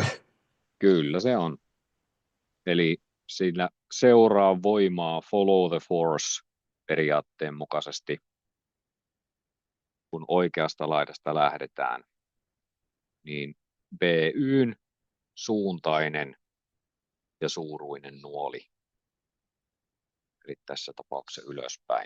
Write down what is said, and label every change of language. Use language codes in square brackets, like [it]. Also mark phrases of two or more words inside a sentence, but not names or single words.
[fi] Kyllä se on. Eli siinä seuraa voimaa [en] follow the force [fi] periaatteen mukaisesti, kun oikeasta laidasta lähdetään, niin BY:n suuntainen ja suuruinen nuoli, eli tässä tapauksessa ylöspäin.